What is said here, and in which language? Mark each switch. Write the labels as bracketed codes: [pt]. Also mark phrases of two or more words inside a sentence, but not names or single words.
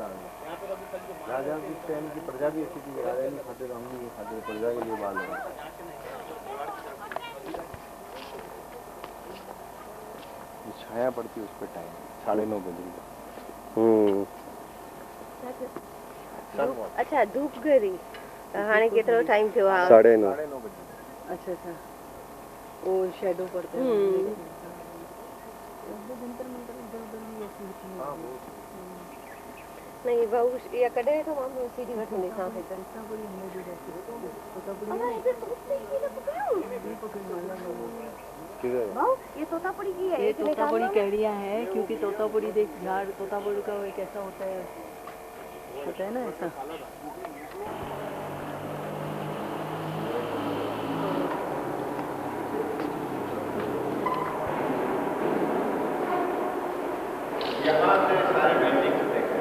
[hi] राजा की टाइम की प्रजा भी ऐसी थी, राजा नहीं खाते तो हम नहीं खाते, प्रजा के लिए बाल लगा। छाया पड़ती उस पर टाइम 9:30 बजे। [sd] अच्छा धूप गरी हाणे केतिरो टाइम थियो आहे? [hi] 9:30 बजे। अच्छा अच्छा, वो शेडो पड़ते हैं। [sd] नहीं बहु या कॾहिं वेठो मां सीढ़ी वठी ॾिसां पई त भाऊ [hi] ये तोतापुरी की है? ये तोतापुरी कैड़ियाँ हैं, क्योंकि तोतापुरी देख झाड़ तोतापुरी का एक ऐसा होता है ना ऐसा। यहाँ से सारे पेंटिंग्स देखें।